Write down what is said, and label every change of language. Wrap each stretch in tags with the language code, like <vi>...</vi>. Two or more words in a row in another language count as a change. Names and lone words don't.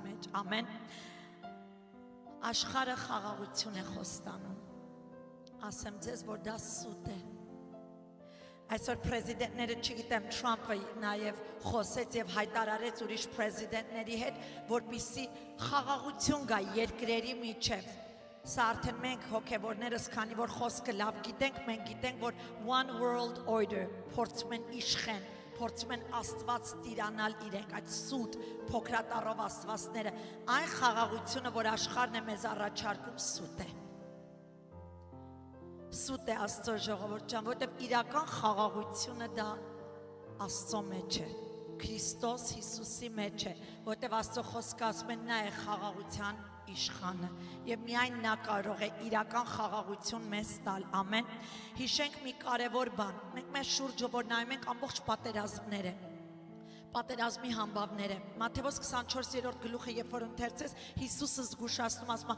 <hy>Ամեն աշխարհը խաղաղություն է խոստանում ասեմ ձեզ որ դա սուտ է այսօր պրեզիդենտները չգիտեմ Թրամփը նաև խոսեց եւ հայտարարեց ուրիշ պրեզիդենտների հետ որպեսզի խաղաղություն գա երկրերի միջև Սա արդեն մենք հոգևորներս քանի որ խոսքը լավ գիտենք մենք գիտենք որ</hy> <en>one world order</en> <hy>փորձում են իշխեն փորձում են Աստված տիրանալ իրենք այդ սուտ փոքրատառով աստվածները այն խաղաղությունը որ աշխարհն է մեզ առաջարկում սուտ է Աստծո ժողովուրդ ջան որտեղ իրական խաղաղությունը դա Աստծո մեջ է Քրիստոս Հիսուսի մեջ է որտեղ Աստծո խոսքը ասում է նա է խաղաղության իշխանը եւ միայն նա կարող է իրական խաղաղություն մեզ տալ ամեն հիշենք մի կարևոր բան մենք մեր շուրջը որ նայում ենք ամբողջ պատերազմները պատերազմի համբավները Մատթեոս 24-րդ գլուխը երբ որ ընթերցես Հիսուսը զգուշացնում ասում</hy>